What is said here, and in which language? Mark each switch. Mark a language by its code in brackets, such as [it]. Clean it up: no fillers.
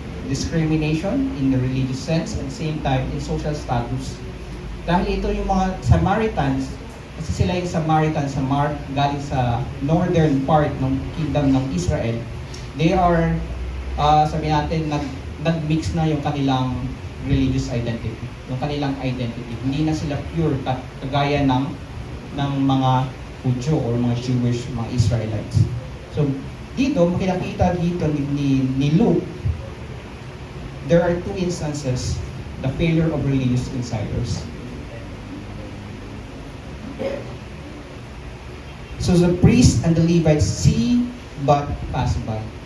[en] Discrimination in the religious sense at the same time in social status. [tl] Dahil ito yung mga Samaritans, kasi sila yung Samaritans galing sa [en] northern part [tl] ng kingdom ng Israel. They are, sabi natin, nag-mix na yung kanilang [en] religious identity, [tl] yung kanilang identity. Hindi na sila pure kagaya ng mga Hudyo or mga Jewish, mga Israelites. So dito, makikita dito ni Luke, [en] there are two instances, the failure of religious insiders. So the priests and the Levites see but pass by.